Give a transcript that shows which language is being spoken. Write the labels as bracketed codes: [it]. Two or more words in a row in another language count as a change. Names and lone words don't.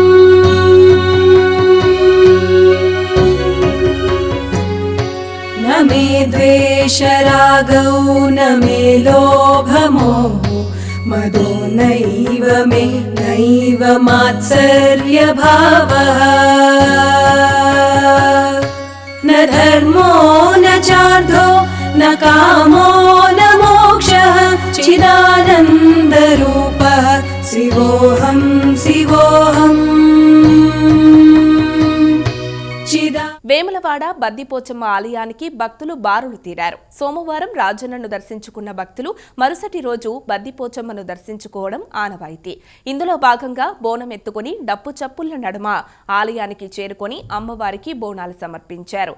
[sa] न मे द्वेषरागौ न मे लोभमोहो मदो नैव मे नैव मात्सर्यभावः न धर्मो न चार्धो न कामो न मोक्षः चिदानन्दरूपः शिवोऽहं शिवोऽहम् [te] వేములవాడ బద్దిపోచమ్మ ఆలయానికి భక్తులు బారులు తీరారు. సోమవారం రాజన్నను దర్శించుకున్న భక్తులు మరుసటి రోజు బద్దిపోచమ్మను దర్శించుకోవడం ఆనవాయితీ. ఇందులో భాగంగా బోనం ఎత్తుకుని డప్పు చప్పుళ్ల నడుమ ఆలయానికి చేరుకొని అమ్మవారికి బోనాలు సమర్పించారు.